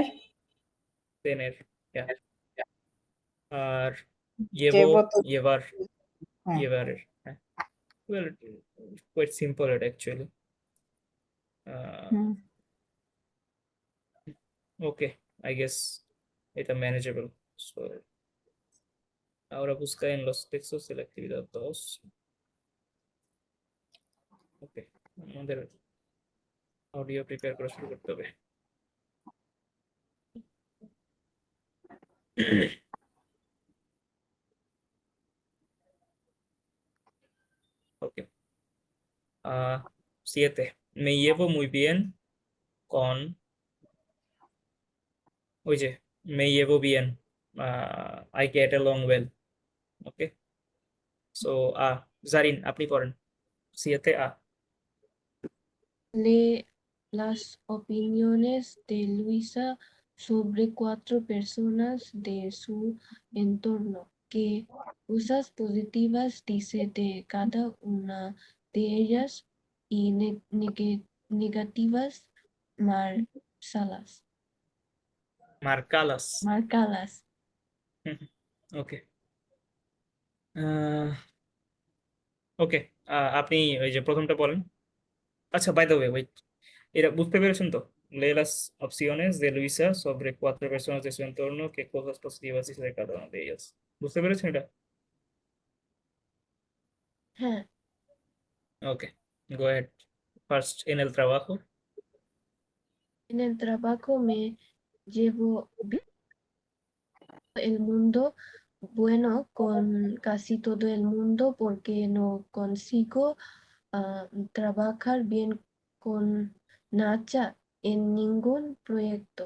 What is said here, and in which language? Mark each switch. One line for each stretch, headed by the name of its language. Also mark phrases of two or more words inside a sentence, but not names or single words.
Bangla: তেনের, yeah. আর ইয়েভো, যেবো তো, ইয়েভার, হ্যাঁ। ইয়েভারের, হ্যাঁ,
English: well, quite simple
Bangla: এটা অ্যাকচুয়ালি। হুম,
English: okay, I guess এটা ম্যানেজেবল।
Spanish: সো ahora busca en los textos de la actividad 2.
Bangla: ওকে, আমাদের অডিও প্রিপেয়ার করা শুরু করতে হবে। ওকে, 7.
Spanish: Me llevo muy bien con,
Bangla: ওই যে,
Spanish: me llevo bien,
English: I get along well.
Bangla: ওকে, সো জারিন, আপনি পড়েন 7
Spanish: Lee las opiniones de Luisa sobre 4 personas de su entorno. ¿Qué cosas positivas dice de cada una de ellas y negativas marcalas?
Bangla: মার্কালাস।
Spanish: Marcalas.
Bangla: ওকে, ওকে, আপনি ওই যে প্রথমটা বলেন। আচ্ছা,
English: by the way, wait,
Bangla: এটা বুঝতে পেরেছেন তো?
Spanish: Lee las opciones de Luisa sobre 4 personas de su entorno, qué cosas positivas dice de cada una de ellas.
Bangla: বুঝতে পেরেছেন এটা? হ্যাঁ, ওকে,
English: go ahead. First,
Spanish: en el trabajo. en el trabajo me llevo el mundo bueno con casi todo el mundo porque no consigo trabajar bien con Nacha en ningún proyecto.